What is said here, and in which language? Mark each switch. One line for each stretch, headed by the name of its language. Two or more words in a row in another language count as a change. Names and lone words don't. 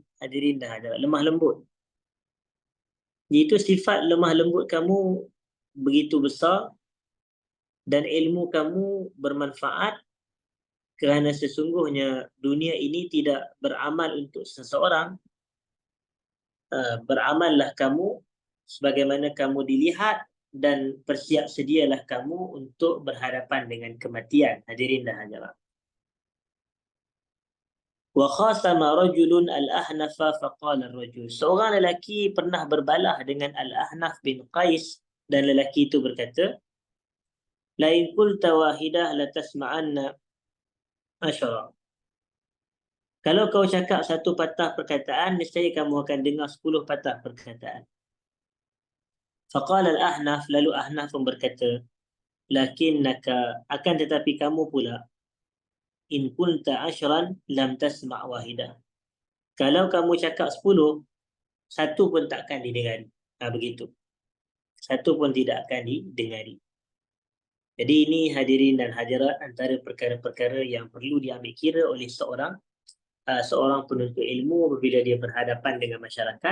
Malay: Hadirin dah ada lemah lembut. Itu sifat lemah lembut kamu begitu besar dan ilmu kamu bermanfaat, kerana sesungguhnya dunia ini tidak beramal untuk seseorang. Beramallah kamu sebagaimana kamu dilihat dan bersiap sedialah kamu untuk berhadapan dengan kematian. Hadirin dan hadirat.
Arabic: وخاصم رجلٌ الأحنفَ فقال الرجل.
Malay: Seorang lelaki pernah berbalah dengan Al-Ahnaf bin Qais dan lelaki itu berkata,
Arabic: لئن قلت واحدة لتسمعن عشرا.
Malay: Kalau kau cakap satu patah perkataan, nescaya kamu akan dengar 10 patah perkataan.
Arabic: فقال الأحنف,
Malay: lalu Ahnaf pun berkata, lakinnaka, akan tetapi kamu pula,
Arabic: إن كنت عشرا لم تسمع واحدة.
Malay: Kalau kamu cakap 10, satu pun takkan didengari. Begitu. Satu pun tidak akan didengari. Jadi ini hadirin dan hadirat antara perkara-perkara yang perlu diambil kira oleh seorang penuntut ilmu apabila dia berhadapan dengan masyarakat.